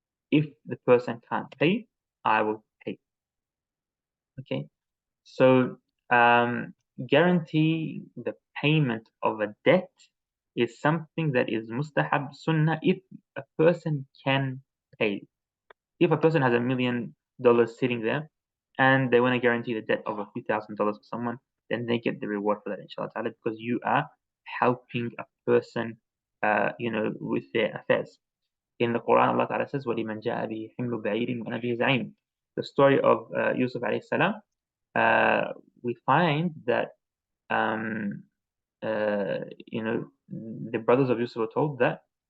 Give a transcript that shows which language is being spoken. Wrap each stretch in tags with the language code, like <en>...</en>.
<en>If the person can't pay, I will pay. Okay, so guarantee the payment of a debt is something that is mustahab sunnah if a person can pay. If a person has $1 million sitting there and they want to guarantee the debt of a few $1,000s for someone, then they get the reward for that, inshallah ta'ala, because you are helping a person with their affairs. In the Quran, Allah Ta'ala says,</en> <ar>وَلِمَنْ جَاءَ بِهِ حِمْلُ بَعِيرٍ وَأَبِيهِ زَعِيمٌ.</ar> <en>The story of Yusuf alayhi salam, we find that the brothers of Yusuf were told that</en>